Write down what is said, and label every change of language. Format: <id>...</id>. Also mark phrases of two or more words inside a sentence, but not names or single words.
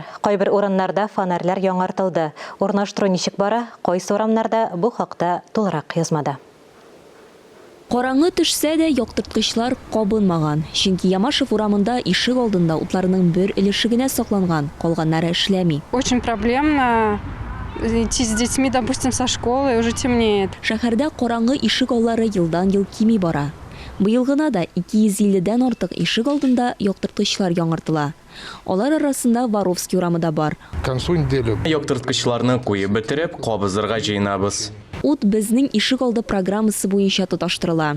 <tt>Кайбер урыннарда фонарьлар яңартылды. Урнаштыру ничек бара? Кайсы урамнарда бу хакта тулырак язмада. Караңгы төшсә дә яктырткычлар кабынмаган. Чөнки Ямашев урамында ишек алдында утларның бер өлешегенә сакланган, калганнары эшләми.</tt> <ru>Очень проблемно идти с детьми, допустим, со школы, уже темнеет.</ru> <tt>Шәһәрдә караңгы ишек аллары елдан-ел кими бара. Быел гына да 250-дән артык ишек алдында яктырткычлар яңартыла. Алар арасында Воровский урамы да бар. Яктырткычларны куеп бетереп, кабызырга җыенабыз. Ут безнең ишек алды программасы буенча тоташтырыла.</tt>